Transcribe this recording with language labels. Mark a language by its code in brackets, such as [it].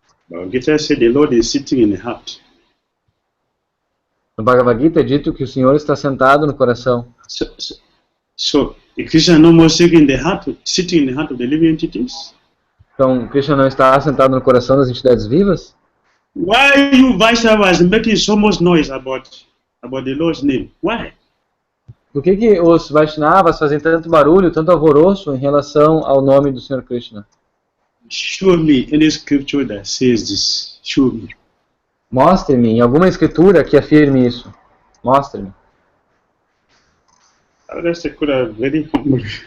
[en] Bhagavad Gita said the Lord is sitting in the heart. [pt] No Bhagavad Gita é dito que o Senhor está sentado no coração. [en] So Krishna no more sitting in the heart of the living entities? [pt] Então Krishna não está sentado no coração das entidades vivas? [en] Why you Vaishnavas making so much noise about the Lord's name? Why? [pt] Por que os Vaishnavas fazem tanto barulho, tanto alvoroço em relação ao nome do Senhor Krishna? [en] Show me any scripture that says this. Show me. [pt] Mostre-me em alguma escritura que afirme isso. Mostre-me. [en] Haridas Thakura very humbly.